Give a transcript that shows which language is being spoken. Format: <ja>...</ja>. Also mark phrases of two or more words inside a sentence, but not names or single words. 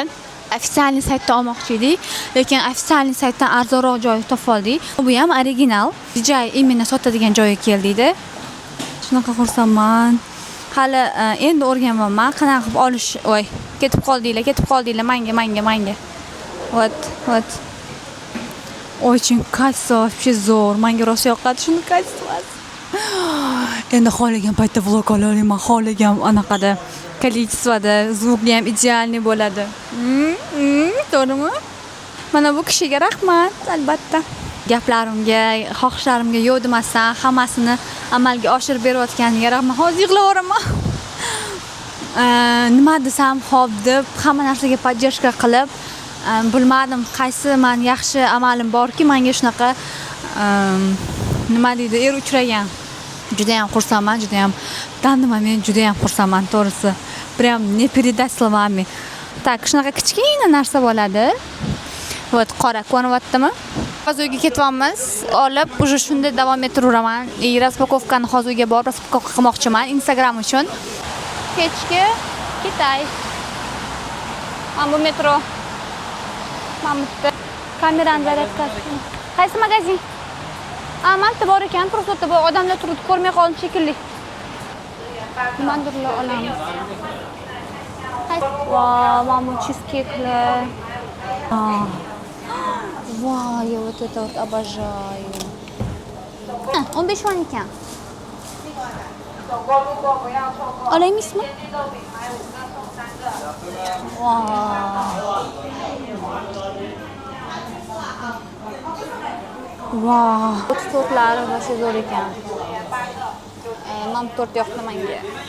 <uz>Ofitsialniy saytdan olmoqchi edik, lekin ofitsialniy saytdan arzonroq joy topib oldik. Bu ham original. DJI imенно sotadigan joyga keldik-da. Shunaqa xursandman. Hali endi o'rganyapman. Qanaqa qilib olish, voy, ketib qoldinglar, menga.</uz> <ru>Вот. Очень kaysi вообще zo'r.</ru> <uz>Menga rosa yoqadi shuni kaysivasi. Endi xohlagan paytda vlog olaman, xohlagan anaqada kolичествоda zvukli ham idealniy bo'ladi. To'g'rimi? Mana bu kishiga rahmat, albatta. Gaplarimga, xohishlarimga yo'q demasdan hammasini amalga oshirib berayotganiga rahmat. Hozir yig'laveraman. Nima desam xo'p deb hamma narsaga поддержка qilib, bilmadim qaysi men yaxshi amalim borki, menga shunaqa nima deydi, uchragan. Juda ham xursandman, juda ham tandiman, men juda ham xursandman, to'g'risi.</uz> <ru>Прям не передать словами. Так,</ru> <uz>shunaqa kichkina narsa bo'ladi. Вот, qora ko'ryaptimi? Hozir uyga ketyapmiz. Olib, уже shunda davom ettiraveraman. Raspakovkani hozir uyga borib raspakovka qilmoqchiman Instagram uchun. Kechki Kitay. Mana bu metro. Mana bu kamerani zaryadkasi. Qaysi magazin? Manta bor ekan, просто bu odamlar turib ko'rmay qoldi shekilli. Nimadirlar olamiz. Wow, mana bu cheesecake'lar. Vay,</uz> <ru>я вот это вот обожаю.</ru> <uz>15 won ekan. Olaymizmi? Wow. Tortlari rosa zo'r ekan. Mana bu tort yoqdi menga.</uz>